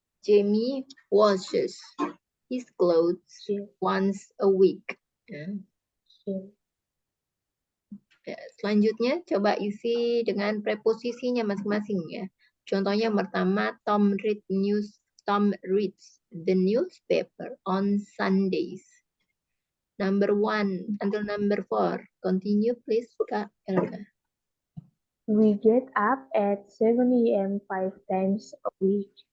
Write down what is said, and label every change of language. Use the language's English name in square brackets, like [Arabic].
[English] Jamie washes his clothes Yeah. once a week. Ya. Yeah. [Indonesian] Ya, selanjutnya coba isi dengan preposisinya masing-masing ya. Contohnya pertama [English] Tom reads the newspaper on Sundays. Number 1 until number 4. Continue please Kak Elga. We get up at 7 a.m. 5 times a week.